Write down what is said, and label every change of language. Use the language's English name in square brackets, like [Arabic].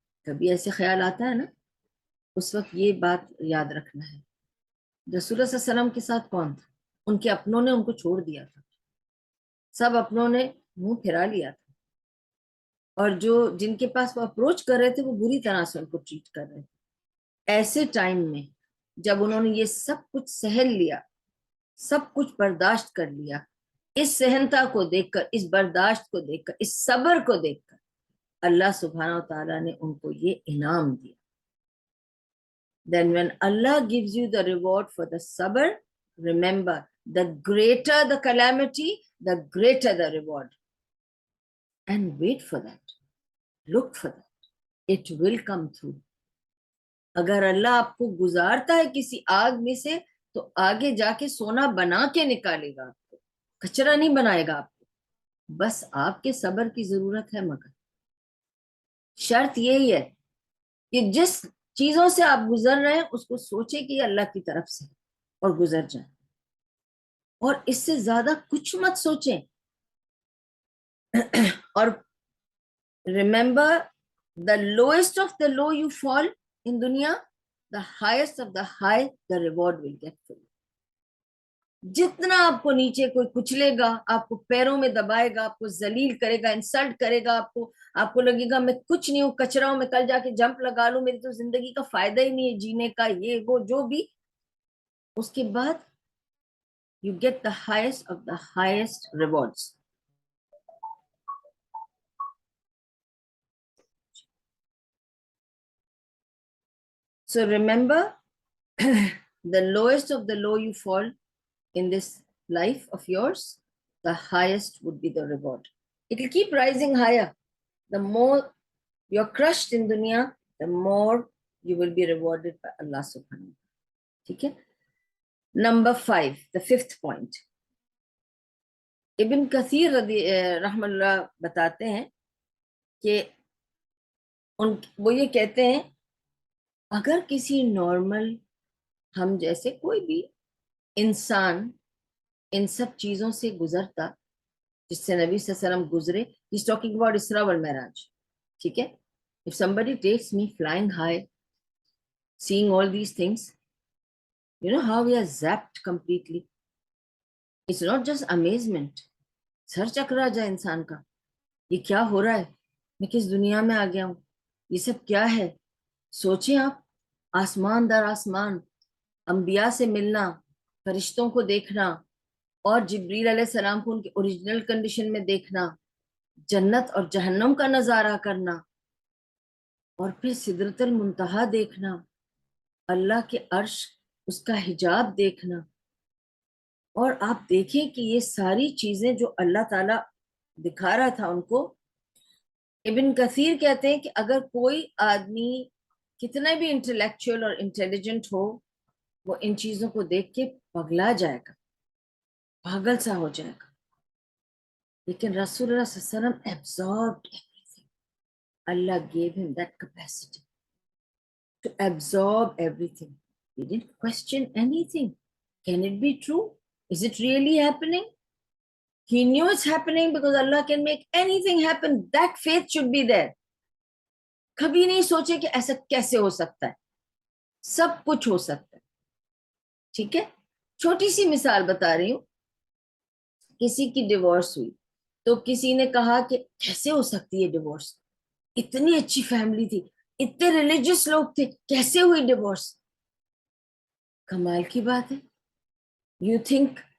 [Urdu] کبھی ایسے خیال آتا ہے نا, اس وقت یہ بات یاد رکھنا ہے رسول اللہ صلی اللہ علیہ وسلم کے ساتھ کون تھا, ان کے اپنوں نے ان کو چھوڑ دیا تھا, سب اپنوں نے منہ پھرا لیا تھا, اور جن کے پاس وہ اپروچ کر رہے تھے وہ بری طرح سے ان کو ٹریٹ کر رہے تھے. ایسے ٹائم میں جب انہوں نے یہ سب کچھ سہل لیا, سب کچھ برداشت کر لیا, اس سہنتا کو دیکھ کر, اس برداشت کو دیکھ کر, اس صبر کو دیکھ کر اللہ سبحانہ و تعالیٰ نے ان کو یہ انعام دیا. [English] Then when Allah gives you the reward for the sabr, remember, the greater the calamity, the greater the reward. And wait for that. Look for that. It will come through. [Urdu] اگر اللہ آپ کو گزارتا ہے کسی آگ میں سے تو آگے جا کے سونا بنا کے نکالے گا, آپ کو کچرا نہیں بنائے گا آپ کو. بس آپ کے صبر کی ضرورت ہے, مگر شرط یہی ہے کہ جس چیزوں سے آپ گزر رہے ہیں اس کو سوچیں کہ یہ اللہ کی طرف سے, اور گزر جائیں, اور اس سے زیادہ کچھ مت سوچیں. [English] اور remember, the lowest of the low you fall in dunya, the highest of the high, the reward will get for you. [Urdu] جتنا آپ کو نیچے کوئی کچلے گا, آپ کو پیروں میں دبائے گا, آپ کو ذلیل کرے گا, انسلٹ کرے گا, آپ کو لگے گا میں کچھ نہیں ہوں, کچرا ہوں, میں کل جا کے جمپ لگا لوں, میری تو زندگی کا فائدہ ہی نہیں ہے جینے کا, یہ وہ جو بھی, اس کے بعد [English] you get the highest of the highest rewards. So remember, the lowest of the low you fall in this life of yours, the highest would be the reward. It will keep rising higher. The more you're crushed in dunya, the more you will be rewarded by Allah subhanahu wa ta'ala. Okay? Number 5, the 5th point. [Urdu] ابن کثیر رحم اللہ بتاتے ہیں کہ وہ یہ کہتے ہیں, اگر کسی نارمل ہم جیسے کوئی بھی انسان ان سب چیزوں سے گزرتا جس سے نبی صلی اللہ علیہ وسلم گزرے, [English] he's talking about [Urdu] اسراء والمعراج, ٹھیک ہے. [English] If somebody takes me flying high, seeing all these things, you know how we are zapped completely. It's not just amazement. [Urdu] سر چکرا جائے انسان کا, یہ کیا ہو رہا ہے, میں کس دنیا میں آ گیا ہوں, یہ سب کیا ہے. سوچیں آپ, آسمان در آسمان, انبیاء سے ملنا, فرشتوں کو دیکھنا, اور جبریل علیہ السلام کو ان کی اوریجنل کنڈیشن میں دیکھنا, جنت اور جہنم کا نظارہ کرنا, اور پھر سدرۃ المنتہا دیکھنا, اللہ کے عرش اس کا حجاب دیکھنا. اور آپ دیکھیں کہ یہ ساری چیزیں جو اللہ تعالیٰ دکھا رہا تھا ان کو, ابن کثیر کہتے ہیں کہ اگر کوئی آدمی کتنا بھی انٹلیکچوئل اور انٹیلیجنٹ ہو, وہ ان چیزوں کو دیکھ کے پگلا جائے گا, پاگل سا ہو جائے گا. لیکن رسول اللہ صلی اللہ علیہ وسلم [English] absorbed everything. Allah gave him that capacity to absorb everything. He didn't question anything. Can it be true? Is it really happening? He knew it's happening because Allah can make anything happen. That faith should be there. [Urdu] کبھی نہیں سوچے کہ ایسا کیسے ہو سکتا ہے, سب کچھ ہو سکتا ہے. ٹھیک ہے, چھوٹی سی مثال بتا رہی ہوں. کسی کی ڈیورس ہوئی تو کسی نے کہا کہ کیسے ہو سکتی ہے ڈیورس, اتنی اچھی فیملی تھی, اتنے ریلیجیس لوگ تھے, کیسے ہوئی ڈیورس. کمال کی بات ہے. [English] You think